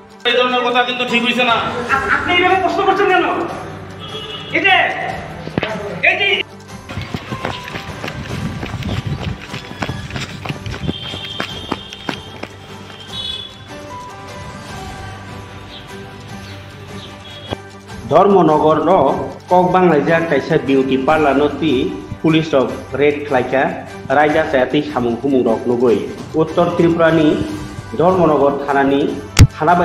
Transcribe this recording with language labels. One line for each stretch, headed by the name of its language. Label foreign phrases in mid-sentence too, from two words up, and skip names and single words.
Bangla: এই ধরনের কথা কিন্তু ঠিক হইছে না। আপনি এইভাবে প্রশ্ন করছেন কেন? এই যে
Kok Borok: धर्मनगर कक बांग्लाइजा कायसा बिउटी पार्लर ती पुलिस रेड खालायखा रायजा सायाती सामुं हुमुं रक नुगै उत्तर त्रिपुरानि धर्मनगर थानानि थानाबाय